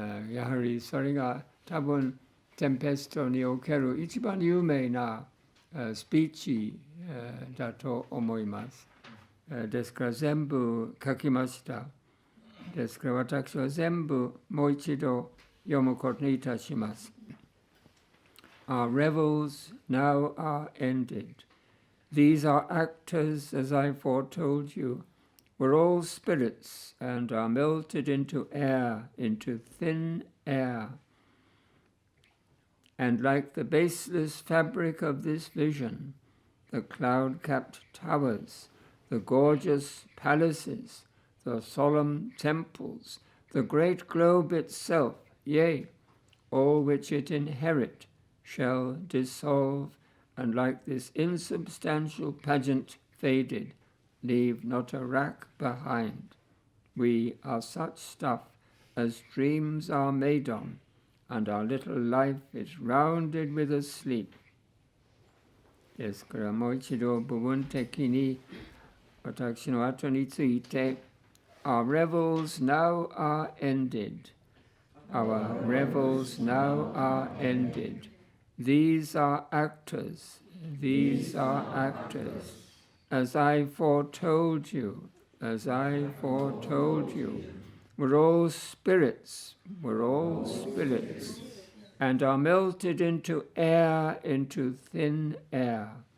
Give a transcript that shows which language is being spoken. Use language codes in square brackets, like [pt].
[ja] やはりそれが多分テンペストにおける一番有名な、スピーチ、だと思います。ですから全部書きました。ですから私は全部もう一度読むことにいたします。 [en] Our revels now are ended. These are actors, as I foretold you. We're all spirits and are melted into air, into thin air. And like the baseless fabric of this vision, the cloud-capped towers, the gorgeous palaces, the solemn temples, the great globe itself, yea, all which it inherit, shall dissolve, and like this insubstantial pageant faded, leave not a rack behind. We are such stuff as dreams are made on, and our little life is rounded with a sleep. [ja] ですからもう一度部分的に私の後について [en] Our revels now are ended. Our revels now are ended. These are actors. These are actors. As I foretold you, as I foretold you, we're all spirits. We're all spirits. And are melted into air, into thin air.